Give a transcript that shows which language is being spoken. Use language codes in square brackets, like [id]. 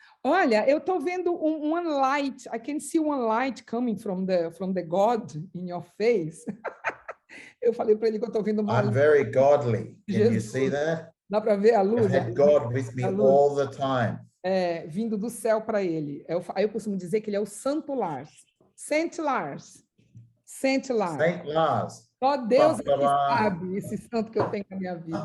[pt] Olha, eu estou vendo [en] one light. I can see one light coming from the God in your face. [pt] Eu falei para ele que eu estou vendo uma [en] I'm very godly. Can you see that? [pt] Dá para ver a luz? [en] I had God with me all the time. [pt] Vindo do céu para ele. Aí eu costumo dizer que ele é o Santo Lars. [en] Saint Lars. Saint Lars. Saint Lars. [pt] Só Deus é que sabe esse santo que eu tenho na minha vida.